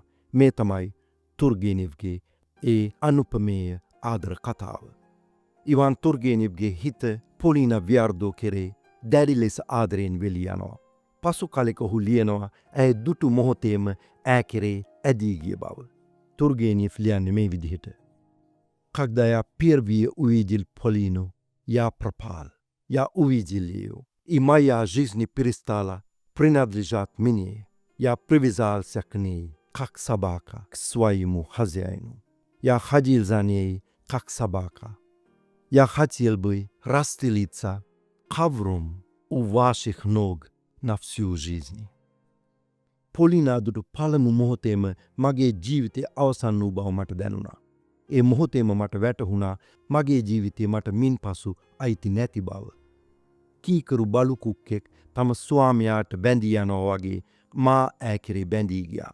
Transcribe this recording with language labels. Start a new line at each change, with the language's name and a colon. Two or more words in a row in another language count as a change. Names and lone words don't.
Sinhala: මේ තමයි තුර්ගේනිව්ගේ ඒ අනුපමේය ආදර කතාව. ඉවාන් තුර්ගේනිව්ගේ හිත පොලීනා වියර්දෝ කෙරේ දැඩි ලෙස ආදරයෙන් වෙලී යනවා. පසු කලෙක ඔහු ලියනවා ඇය දුටු මොහොතේම ඈ කෙරේ ඇදී ගිය බව. තුර්ගේනියෆ් ලියන්නේ මේ විදිහට.
Russian: Когда я впервые увидел Полину, я пропал. Я увидел ее, и моя жизнь перестала принадлежать мне. Я привязался к ней, как собака к своему хозяину. Я ходил за ней, как собака. Я хотел бы расстелиться ковром у ваших ног на всю жизнь.
Sinhala: Полina දුටු පළමු මොහොතේම මගේ ජීවිතය අවසන් වූ බව මට දැනුණා. ඒ මොහොතේම මට වැටහුණා මගේ ජීවිතය මට මින් පසු අයිති නැති බව. කීකරු බලු කුක්කෙක් තම ස්වාමියාට බැඳී යනවා වගේ මා ඈ කෙරේ බැඳී ගියා.